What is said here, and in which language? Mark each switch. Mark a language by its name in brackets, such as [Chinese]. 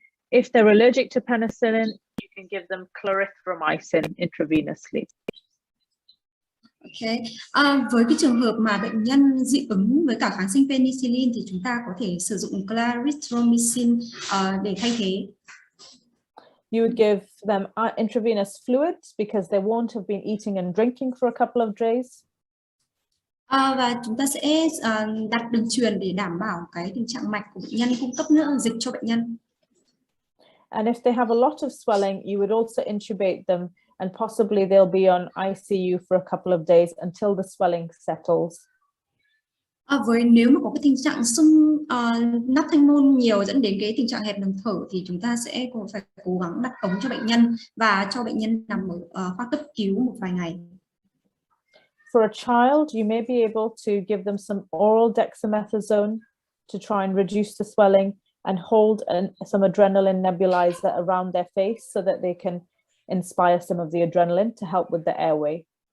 [English] If they're allergic to penicillin, you can give them clarithromycin intravenously. Okay. [Vietnamese] Với cái trường hợp mà bệnh nhân dị ứng với cả kháng sinh penicillin thì chúng ta có thể sử dụng clarithromycin để thay thế. [English] You would give them intravenous fluids because they won't have been eating and drinking for a couple of days. [Vietnamese] Và chúng ta sẽ đặt đường truyền để đảm bảo cái tình trạng mạch của bệnh nhân, cung cấp nước dịch cho bệnh nhân. [English] And if they have a lot of swelling, you would also intubate them and possibly they'll be on ICU for a couple of days until the swelling settles. [Vietnamese] Nếu mà có cái tình trạng sưng nắp thanh nôn nhiều dẫn đến cái tình trạng hẹp đường thở thì chúng ta sẽ phải cố gắng đặt ống cho bệnh nhân và cho bệnh nhân nằm ở khoa cấp cứu một vài ngày. [English] For a child, you may be able to give them some oral dexamethasone to try and reduce the swelling and hold some adrenaline nebulizer around their face so that they can inspire some of the adrenaline to help with the airway.